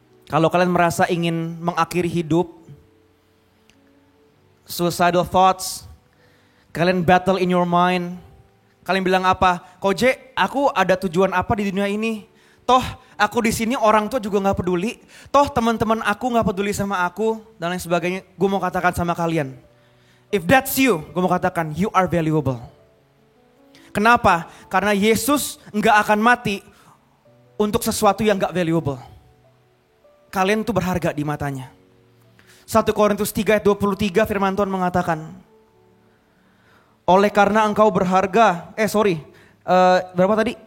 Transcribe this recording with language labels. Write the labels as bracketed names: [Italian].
[Indonesian] Kalau kalian merasa ingin mengakhiri hidup, [English] suicidal thoughts, [Indonesian] kalian [English] battle in your mind, [Indonesian] kalian bilang apa? Koje, aku ada tujuan apa di dunia ini? Toh aku di sini orang tua juga nggak peduli. Toh teman-teman aku nggak peduli sama aku dan lain sebagainya. Gue mau katakan sama kalian, [English] if that's you, [Indonesian] gue mau katakan [English] you are valuable. [Indonesian] Kenapa? Karena Yesus nggak akan mati untuk sesuatu yang nggak valuable. Kalian tuh berharga di matanya. 1 Korintus 3 ayat 23 firman Tuhan mengatakan, oleh karena engkau berharga, berapa tadi?